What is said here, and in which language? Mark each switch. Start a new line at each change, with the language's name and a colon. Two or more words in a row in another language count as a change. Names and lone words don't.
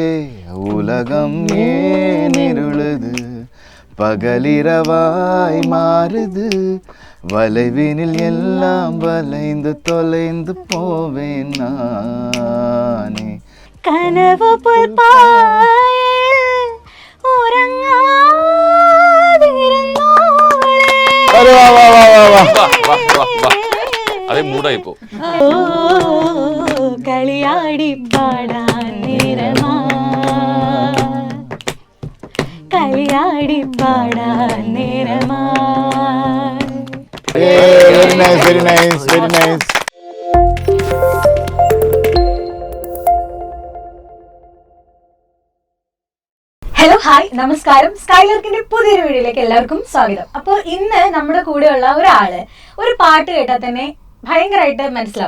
Tamil: உலகம் ஏன் இருளுது, பகலிரவாய் மாறுது, வளைவினில் எல்லாம் வளைந்து தொலைந்து போவேன் நானே.
Malayalam: കനവ് പുൽപ്പായിൽ ഉറങ്ങാതിരുന്നോളെ. അതേ മൂടായിപ്പോ. കളിയാടി പാടാൻ നേരമാ, കളിയാടി പാടാൻ നേരമാ.
English: Very nice, very nice, very nice. hello hi
Malayalam: നമസ്കാരം. സ്കൈലർക്കിന്റെ പുതിയൊരു വീഡിയോയിലേക്ക് എല്ലാവർക്കും സ്വാഗതം. അപ്പോൾ ഇന്ന് നമ്മുടെ കൂടെയുള്ള ഒരാള് ഒരു പാട്ട് കേട്ടാൽ തന്നെ ഭയങ്കരമായിട്ട് മനസ്സിലാവും.